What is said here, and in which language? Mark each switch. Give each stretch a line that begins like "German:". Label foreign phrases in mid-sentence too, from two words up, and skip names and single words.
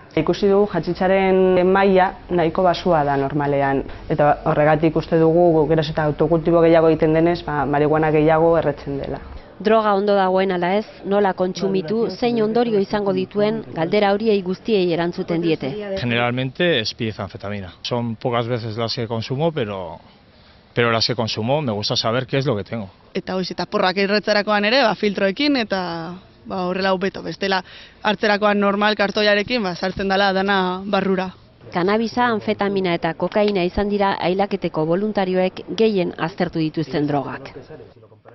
Basque: Ikusi dugu hatxitsaren maila nahiko basua da normalean, eta horregatik uste dugu geroz eta autokultibo gehiago egiten denez, marihuana gehiago erretzen dela. Droga ondo dagoen ala ez, nola kontsumitu, zein ondorio izango dituen, galdera horiei guztiei erantzuten diete.
Spanish: Generalmente es piezanfetamina. Son pocas veces las que consumo, pero las que consumo me gusta saber qué es lo que tengo.
Basque: Eta eta porrak erretzerakoan ere, filtroekin eta horrela hobeto. Bestela hartzerakoan normal kartoiarekin sartzen dela dana barrura. Kanabisa, anfetamina eta kokaina izan dira hilaketeko voluntarioek gehien aztertu dituzten drogak.